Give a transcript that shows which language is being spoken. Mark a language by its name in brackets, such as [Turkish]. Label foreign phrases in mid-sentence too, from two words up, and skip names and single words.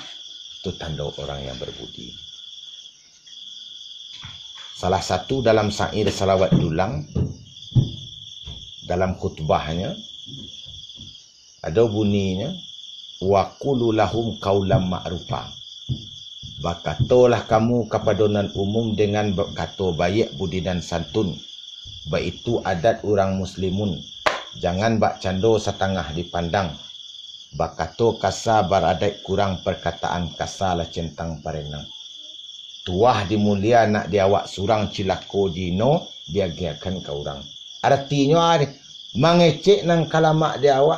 [Indonesian] Itu tanda orang yang berbudi. Salah satu dalam syair salawat dulang, dalam khutbahnya, ada bunyinya, [Arabic] وقولوا لهم قولا معروفا. [Indonesian] Berkatalah kamu kepada non umum dengan kata baik, budi dan santun. Baik itu adat orang muslimun. [Minangkabau] Jangan bak cando setengah dipandang. Bakato kasa beradat kurang perkataan kasa lah centang parenang. Tuah dimulia nak diawak surang cilako dino biagiakan ke orang. Artinya mengecek nang kalamak diawak.